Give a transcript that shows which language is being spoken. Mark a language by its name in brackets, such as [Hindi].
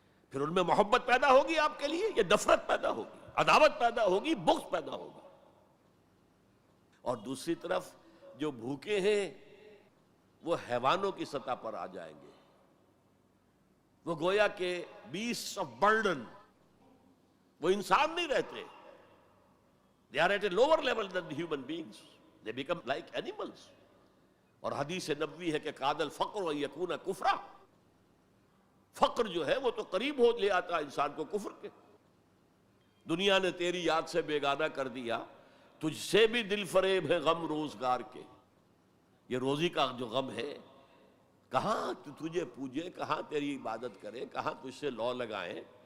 [Urdu] پھر ان میں محبت پیدا ہوگی آپ کے لیے، یہ نفرت پیدا ہوگی، عداوت پیدا ہوگی، بغض پیدا ہوگا. اور دوسری طرف جو بھوکے ہیں وہ حیوانوں کی سطح پر آ جائیں گے. وہ گویا کہ بیسٹ آف برڈن، وہ انسان نہیں رہتے. [English] They are at a lower level than the human beings. They become like animals. [Urdu] اور حدیث نبوی ہے کہ [Arabic] قاد الفقر ان یکون کفرا. [Urdu] فقر جو ہے وہ تو قریب ہو لے آتا انسان کو کفر کے. دنیا نے تیری یاد سے بیگانہ کر دیا، تجھ سے بھی دل فریب ہے غم روزگار کے. یہ روزی کا جو غم ہے، کہاں تجھے پوجے، کہاں تیری عبادت کرے، کہاں تجھ سے لو لگائیں.